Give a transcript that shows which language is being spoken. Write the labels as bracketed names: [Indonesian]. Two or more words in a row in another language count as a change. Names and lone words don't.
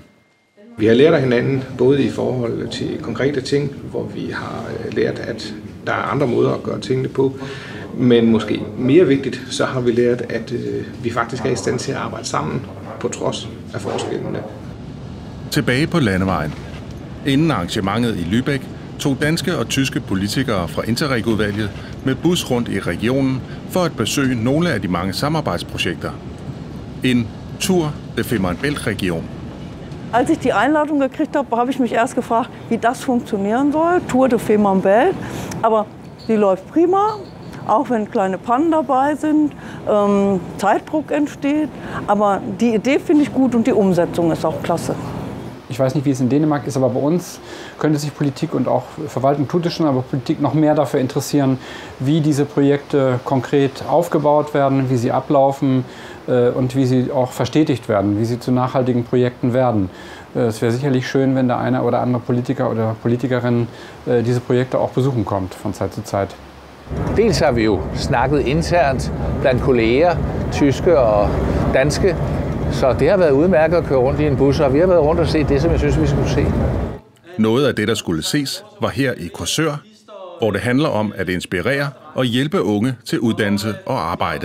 [Danish] Vi har lært af hinanden, både i forhold til konkrete ting, hvor vi har lært, at der er andre måder at gøre tingene på, men måske mere vigtigt, så har vi lært, at vi faktisk er i stand til at arbejde sammen på trods af forskellene. Tilbage på landevejen. Inden arrangementet i Lübeck tog danske og tyske politikere fra Interreg-udvalget med bus rundt i regionen for at besøge nogle af de mange samarbejdsprojekter. En Tour de Femern Bælt-region. [German] Als ich die Einladung gekriegt habe ich mich erst gefragt, wie das funktionieren soll, Tour de Femern Bält. Aber die läuft prima, auch wenn kleine Pannen dabei sind, Zeitdruck entsteht. Aber die Idee finde ich gut und die Umsetzung ist auch klasse. Ich weiß nicht, wie es in Dänemark ist, aber bei uns könnte sich Politik und auch Verwaltung tut es schon, aber Politik noch mehr dafür interessieren, wie diese Projekte konkret aufgebaut werden, wie sie ablaufen und wie sie auch verstetigt werden, wie sie zu nachhaltigen Projekten werden. Es wäre sicherlich schön, wenn der eine oder andere Politiker oder Politikerin diese Projekte auch besuchen kommt von Zeit zu Zeit. [Danish] Dels har vi jo snakket internt blandt kolleger, tyske og danske, så det har været udmærket at køre rundt i en bus, og vi har været rundt og set det, som jeg synes, vi skulle se. Noget af det, der skulle ses, var her i Korsør, hvor det handler om at inspirere og hjælpe unge til uddannelse og arbejde.